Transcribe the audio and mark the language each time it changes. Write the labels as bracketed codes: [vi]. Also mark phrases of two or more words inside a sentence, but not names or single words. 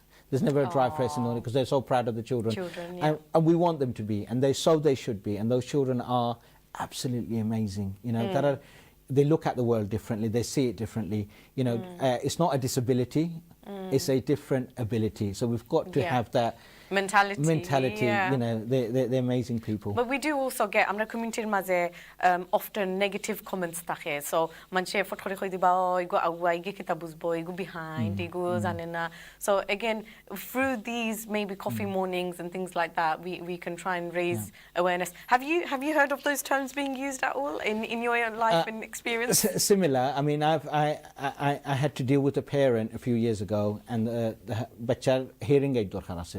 [en] There's never a dry face in it because they're so proud of the children, and we want them to be, and they should be, and those children are absolutely amazing, you know, that are, they look at the world differently, they see it differently, you know. It's not a disability, it's a different ability, so we've got to have that mentality, you know. They're amazing people. But we do also get [syl] amra community maze [en] often negative comments [syl] থাকে, so মানশে ফটকরি কই দিবা ইগু আওয়াই গে কিতা বুঝবো ইগু behind ইগু জানেনা. [en] So again, through these maybe coffee mornings and things like that, we can try and raise awareness. Have you heard of those terms being used at all in your life and experience? Similar. I mean, I had to deal with a parent a few years ago, and the bachar hearing aid [syl] দরকার আছিল.